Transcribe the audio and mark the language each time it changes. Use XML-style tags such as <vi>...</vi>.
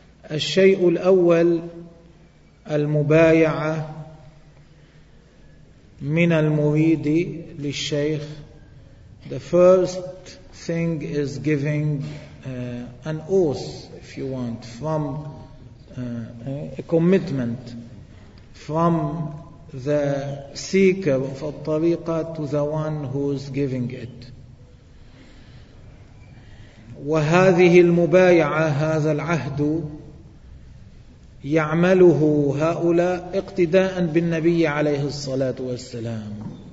<ar>الشيء الأول المبايعة من المريد للشيخ.</ar> <en>The first thing is giving an oath, if you want, from a commitment from the seeker of الطريقة to the one who is giving it.</en> <ar>وهذه المبايعة، هذا العهد، يعمله هؤلاء اقتداء بالنبي عليه الصلاة والسلام.</ar>